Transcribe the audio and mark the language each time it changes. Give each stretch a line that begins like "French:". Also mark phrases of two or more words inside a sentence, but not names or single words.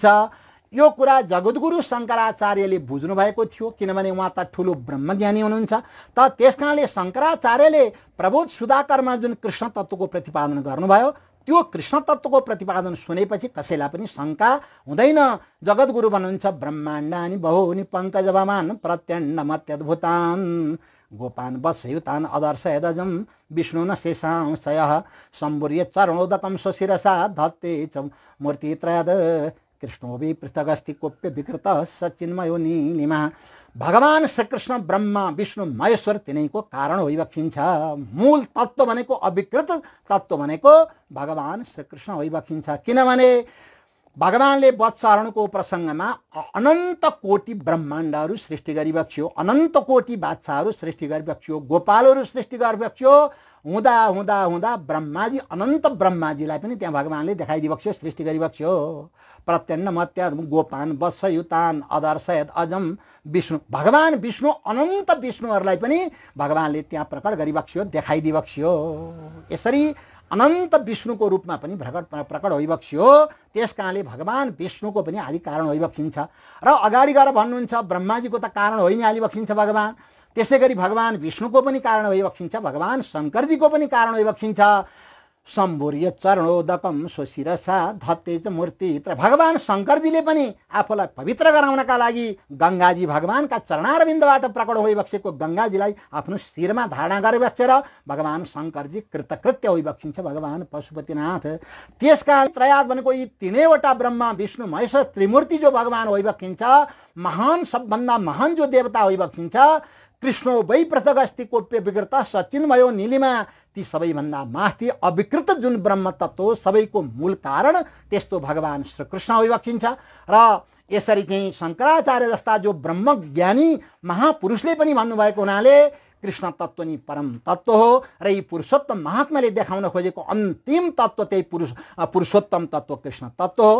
Nepali: यो कुरा जगद्गुरु शङ्कराचार्यले बुझ्नु भएको थियो, किनभने उहाँ त ठुलो ब्रह्मज्ञानी हुनुहुन्छ। त त्यसकारणले शङ्कराचार्यले प्रबोध सुधाकरमा जुन कृष्ण तत्त्वको प्रतिपादन गर्नुभयो, त्यो कृष्ण तत्त्वको प्रतिपादन सुनेपछि कसैलाई पनि शङ्का हुँदैन।
Sanskrit: जगद्गुरु भन्नुहुन्छ ब्रह्माण्डानि बहूनि पङ्कजभमान प्रत्यण्डमत्यद्भुतान् गोपान् वत्सयुतान् अदर्शयदजं विष्णु न शेषांशयः सम्बुर्य चरणोदकं स्वशिरसा धत्ते च मूर्तित्रयद् कृष्णोऽपि पृथगस्ति कोप्य विकृतः सच्चिन्मयो नीलिमा।
Nepali: भगवान श्रीकृष्ण ब्रह्मा विष्णु महेश्वर तिनैको कारण होइबक्सिन्छ। मूल तत्त्व भनेको, अविकृत तत्त्व भनेको भगवान श्रीकृष्ण होइबक्सिन्छ। किनभने भगवानले वत्सहरणको प्रसङ्गमा अनन्त कोटि ब्रह्माण्डहरू सृष्टि गरिबक्स्यो, अनन्त कोटि बादशाहहरू सृष्टि गरिबक्स्यो, गोपालहरू सृष्टि गरिबक्स्यो। हुँदा हुँदा हुँदा ब्रह्माजी, अनन्त ब्रह्माजीलाई पनि त्यहाँ भगवानले देखाइदिबक्स्यो, सृष्टि गरिबक्स्यो।
Sanskrit: प्रत्यण्ड मत्य गोपान वत्सयुतान अदर्शयद अजम विष्णु,
Nepali: भगवान विष्णु अनन्त विष्णुहरूलाई पनि भगवानले त्यहाँ प्रकट गरिबक्स्यो, देखाइदिबक्स्यो। यसरी अनन्त विष्णुको रूपमा पनि प्रकट होइबक्स्यो। त्यस कारणले भगवान विष्णुको पनि आदि कारण होइबक्सिन्छ। र अगाडि गएर भन्नुहुन्छ ब्रह्माजीको त कारण होइ नै हालिबक्सिन्छ भगवान, त्यसै गरी भगवान विष्णुको पनि कारण होइबक्सिन्छ, भगवान शङ्करजीको पनि कारण होइबक्सिन्छ।
Sanskrit: सम्भुर्य चरणोदकम स्वशिरसा धत्ते च मूर्ति।
Nepali: भगवान शङ्करजीले पनि आफूलाई पवित्र गराउनका लागि गङ्गाजी, भगवानका चरणारविन्दबाट प्रकट होइबक्सेको गङ्गाजीलाई आफ्नो शिरमा धारणा गरिबक्सेर भगवान शङ्करजी कृतकृत्य होइबक्सिन्छ, भगवान पशुपतिनाथ। त्यसकारण त्रयाद भनेको यी तीनैवटा ब्रह्मा विष्णु महेश्वर त्रिमूर्ति जो भगवान होइबक्सिन्छ, महान, सबभन्दा महान जो देवता होइबक्सिन्छ,
Sanskrit: कृष्ण वै पृथक अस्ति कोप्य विकृत सचिन्मयो नीलिमा।
Nepali: ती सबैभन्दा माथि अविकृत जुन ब्रह्म तत्त्व सबैको मूल कारण त्यस्तो भगवान श्रीकृष्ण होइबक्सिन्छ। र यसरी चाहिँ शङ्कराचार्य जस्ता जो ब्रह्मज्ञानी महापुरुषले पनि भन्नुभएको हुनाले कृष्ण तत्त्व नि परम तत्त्व हो र यी पुरुषोत्तम महात्माले देखाउन खोजेको अन्तिम तत्त्व त्यही पुरुषोत्तम तत्त्व कृष्ण तत्त्व हो।